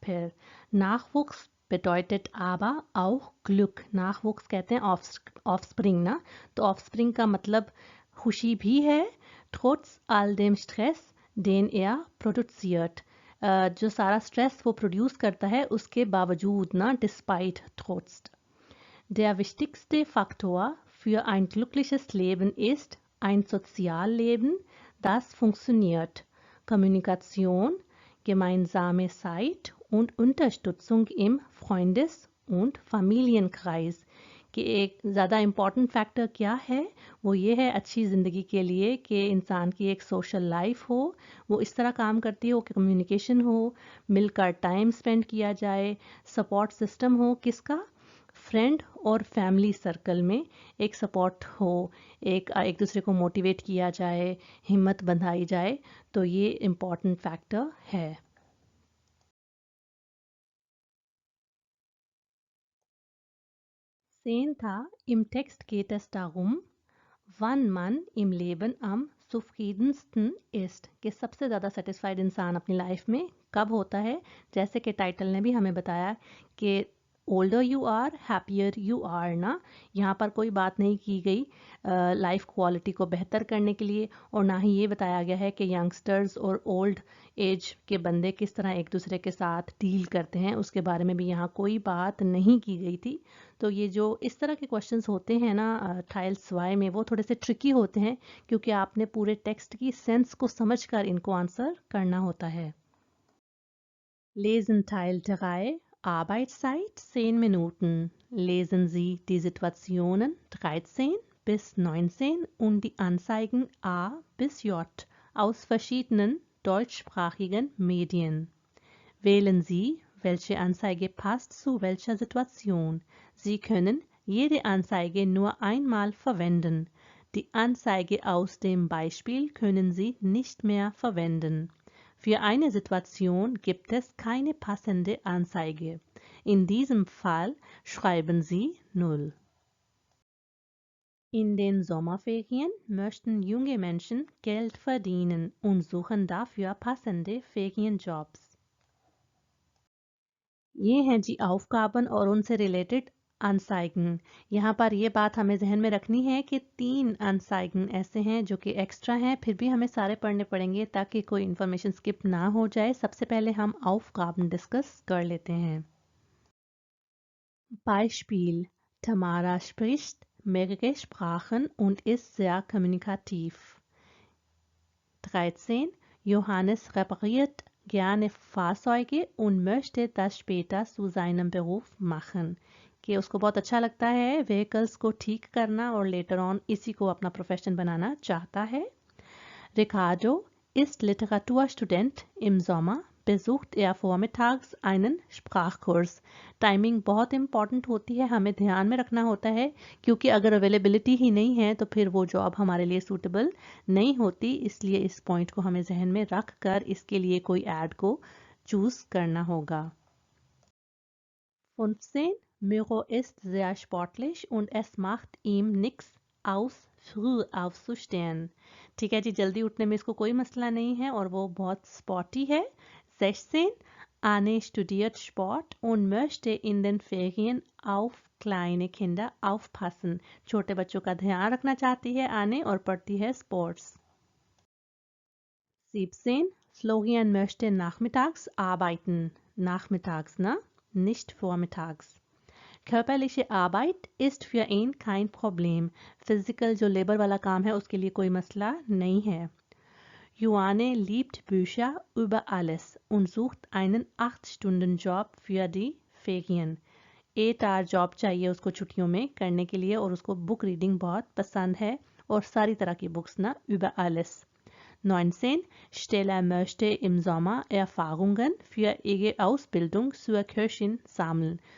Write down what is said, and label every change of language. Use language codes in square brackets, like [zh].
[hi] फिर [de] Nachwuchs bedeutet aber auch Glück, [hi] Nachwuchs कहते हैं ऑफस्प्रिंग ना, तो ऑफस्प्रिंग का मतलब खुशी भी है, [de] trotz all dem Stress den er produziert, [hi] जो सारा स्ट्रेस वो प्रोड्यूस करता है उसके बावजूद ना, despite trotz. [de] Der wichtigste Faktor für ein glückliches Leben ist ein Sozialleben, das funktioniert. Kommunikation, gemeinsame Zeit und Unterstützung im Freundes- und Familienkreis, [hi] कि एक ज़्यादा इम्पॉर्टेंट फैक्टर क्या है, वो ये है अच्छी ज़िंदगी के लिए कि इंसान की एक सोशल लाइफ हो, वो इस तरह काम करती हो कि कम्युनिकेशन हो, मिलकर टाइम स्पेंड किया जाए, सपोर्ट सिस्टम हो, किसका, फ्रेंड और फैमिली सर्कल में एक सपोर्ट हो, एक दूसरे को मोटिवेट किया जाए, हिम्मत बंधाई जाए, तो ये इम्पॉर्टेंट फैक्टर है। [de] Sehen था, im Text geht es darum, wann man im Leben am zufriedensten ist, [hi] कि सबसे ज़्यादा सेटिस्फाइड इंसान अपनी लाइफ में कब होता है। जैसे कि टाइटल ने भी हमें बताया कि older you are happier you are ना, यहाँ पर कोई बात नहीं की गई लाइफ क्वालिटी को बेहतर करने के लिए, और ना ही ये बताया गया है कि यंगस्टर्स और ओल्ड एज के बंदे किस तरह एक दूसरे के साथ डील करते हैं, उसके बारे में भी यहाँ कोई बात नहीं की गई थी। तो ये जो इस तरह के क्वेश्चंस होते हैं ना टाइल्स वाई में, वो थोड़े से ट्रिकी होते हैं क्योंकि आपने पूरे टेक्स्ट की सेंस को समझकर इनको आंसर करना होता है। [de] Lesen Teil 3, Arbeitszeit 10 Minuten. Lesen Sie die Situationen 13 bis 19 und die Anzeigen A bis J aus verschiedenen deutschsprachigen Medien. Wählen Sie, welche Anzeige passt zu welcher Situation. Sie können jede Anzeige nur einmal verwenden. Die Anzeige aus dem Beispiel können Sie nicht mehr verwenden. Für eine Situation gibt es keine passende Anzeige. In diesem Fall schreiben Sie 0. In den Sommerferien möchten junge Menschen Geld verdienen und suchen dafür passende Ferienjobs. [hi] ये हैं जी aufgaben और उनसे related Anzeigen। यहाँ पर ये बात हमें जहन में रखनी है कि 3 Anzeigen ऐसे हैं जो कि एक्स्ट्रा हैं, फिर भी हमें सारे पढ़ने पड़ेंगे ताकि कोई इन्फॉर्मेशन स्किप ना हो जाए। सबसे पहले हम Aufgaben डिस्कस कर लेते हैं। [de] Beispiel: Tamara spricht mehrere Sprachen und ist sehr kommunikativ. 13. Johannes repariert gerne Fahrzeuge und möchte das später zu seinem Beruf machen, [hi] कि उसको बहुत अच्छा लगता है व्हीकल्स को ठीक करना और लेटर ऑन इसी को अपना प्रोफेशन बनाना चाहता है। [de] Ricardo ist Literaturstudent. Im Sommer besucht er vormittags einen Sprachkurs. [hi] Timing बहुत इंपॉर्टेंट होती है, हमें ध्यान में रखना होता है क्योंकि अगर अवेलेबिलिटी ही नहीं है तो फिर वो जॉब हमारे लिए सूटेबल नहीं होती, इसलिए इस पॉइंट को हमें जहन में रख कर इसके लिए कोई ऐड को चूज करना होगा। [de] 15. Miro ist sehr sportlich und es macht ihm nichts aus, früh aufzustehen. [hi] ठीक है जी, जल्दी उठने में इसको कोई मसला नहीं है और वो बहुत स्पॉटी है. 16. [de] Anne studiert Sport und möchte in den Ferien auf kleine Kinder aufpassen. [hi] छोटे बच्चों का ध्यान रखना चाहती है आने और पढ़ती है sports. 17. [de] Florian möchte nachmittags arbeiten. Nachmittags, ne? Nicht vormittags. Körperliche Arbeit ist für ihn kein Problem. [hi] Physical जो लेबर वाला काम है उसके लिए कोई मसला नहीं है. [de] Joanne liebt Bücher über alles und sucht einen 8-Stunden-Job für die Ferien. [hi] 8-hour job चाहिए उसको छुट्टियों में करने के लिए और उसको बुक रीडिंग बहुत पसंद है और सारी तरह की बुक्स ना [de] über alles. 19. Stella möchte im Sommer Erfahrungen für ihre Ausbildung zur Köchin sammeln.